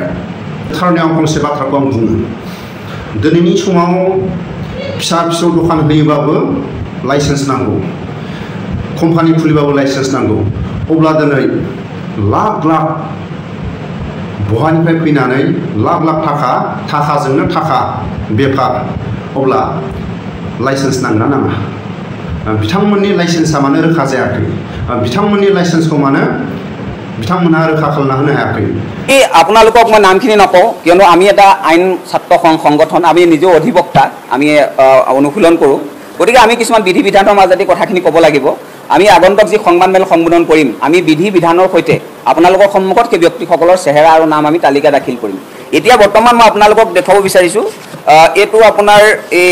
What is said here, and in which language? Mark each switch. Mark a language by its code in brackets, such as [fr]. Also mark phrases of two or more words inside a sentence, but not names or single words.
[brx] थारैनो आं फंसे बाथ्राखौ आं बुङो दिनैनि समाव फिसा फिसौ दखान होयोबाबो लाइसेन्स नांगौ कम्पानि खुलिबाबो लाइसेन्स नांगौ अब्ला दिनै लाख लाख बहानिफ्राय फैनानै लाख लाख थाखाजोंनो थाखा बेफार अब्ला लाइसेन्स नांगोना नाङा बिथांमोननि लाइसेन्सआ मानो रोखा जायाखै बिथांमोननि लाइसेन्सखौ मानो बिथांमोनहा रोखा खालामना होनो हायाखै [as] এই আপোনালোকক মই নামখিনি নকওঁ কিয়নো আমি এটা আইন ছাত্ৰ সংগঠন আমি নিজেও অধিবক্তা আমি অনুশীলন কৰোঁ গতিকে আমি কিছুমান বিধি বিধানৰ মাজতে কথাখিনি ক'ব লাগিব আমি আগন্তুক যি সংবাদমেল সম্বোধন কৰিম আমি বিধি বিধানৰ সৈতে আপোনালোকৰ সন্মুখত সেই ব্যক্তিসকলৰ চেহেৰা আৰু নাম আমি তালিকা দাখিল কৰিম এতিয়া বৰ্তমান মই আপোনালোকক দেখাব বিচাৰিছোঁ এইটো আপোনাৰ এই